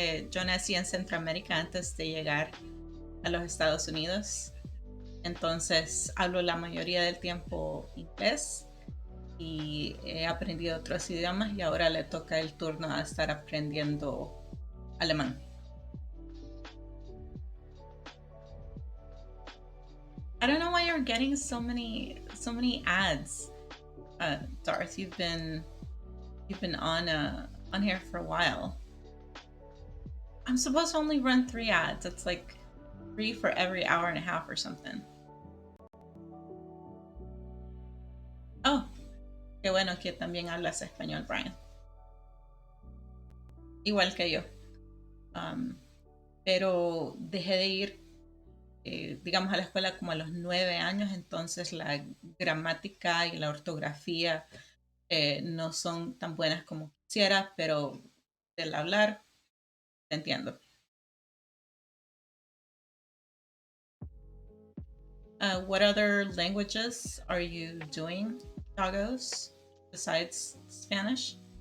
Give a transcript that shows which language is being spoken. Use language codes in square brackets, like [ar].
[es] Yo nací en Centroamérica antes de llegar a los Estados Unidos. Entonces, hablo la mayoría del tiempo inglés y he aprendido otros idiomas y ahora le toca el turno a estar aprendiendo alemán. [en] I don't know why you're getting so many ads, Darth. You've been on here for a while. I'm supposed to only run 3 ads. It's like 3 for every hour and a half or something. [es] Oh, qué bueno que también hablas español, Brian. igual que yo. Pero dejé de ir, digamos, a la escuela como a los 9 años, entonces la gramática y la ortografía no son tan buenas como quisiera, pero del hablar te entiendo. [en] What other languages are you doing, Dagos, besides Spanish?